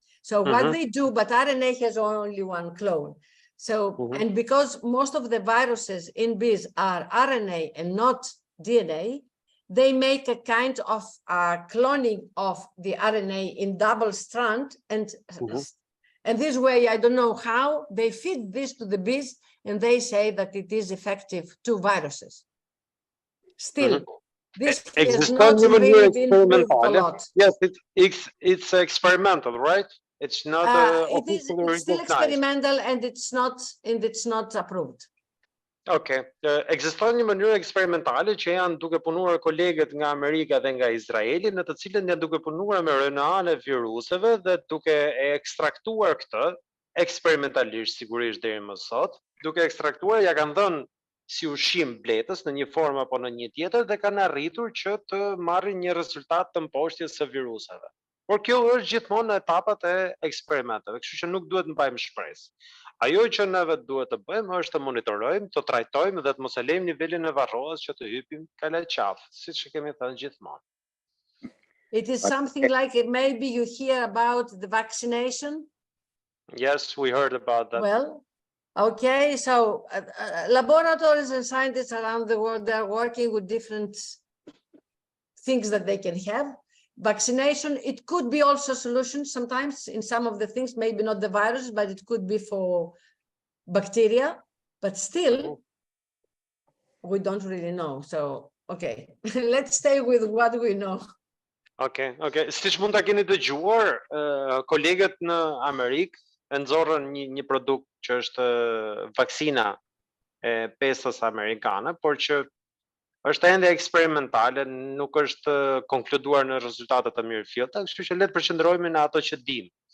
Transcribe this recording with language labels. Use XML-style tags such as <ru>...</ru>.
<en>So what they do, but RNA has only one clone. So, and because most of the viruses in bees are RNA and not DNA, they make a kind of cloning of the RNA in double strand, and this way, I don't know how, they feed this to the bees and they say that it is effective to viruses. Still, this has not really been proved a lot. Yes, it's experimental, right? It's not it's still experimental and it's not approved.</en> <sq>Okay, ekziston një mënyrë eksperimentale që janë duke punuar kolegët nga Amerika dhe nga Izraeli, në të cilën janë duke punuar me RNA e viruseve dhe duke e ekstraktuar këtë eksperimentalisht sigurisht deri më sot, duke ekstraktuar ja kanë dhënë si ushqim bletës në një formë apo në një tjetër dhe kanë arritur që të marrin një rezultat të mposhtjes së viruseve. Por kjo është gjithmonë në etapat e eksperimenteve, kështu që nuk duhet të mbajmë shpresë. Ajo që neve duhet të bëjmë është të monitorojmë, të trajtojmë dhe të mos e lejmë nivelin e varroas që të hypim kalaçaf, siç kemi thënë gjithmonë.</sq> <en>It is something like maybe you hear about the vaccination? Yes, we heard about that. Well, okay, so laboratories and scientists around the world, they are working with different things that they can have. Vaccination, it could be also a solution sometimes in some of the things, maybe not the virus, but it could be for bacteria, but still, we don't really know. So, okay, let's stay with what we know. Okay.</en> <sq>Siç mund ta keni dëgjuar, kolegët në Amerikë e nxorrën një produkt që është vaksina e pestës amerikane, por që është ende eksperimentale, nuk është konkluduar në rezultate të mirëfillta, kështu që le të përqendrohemi në ato që dimë.</sq>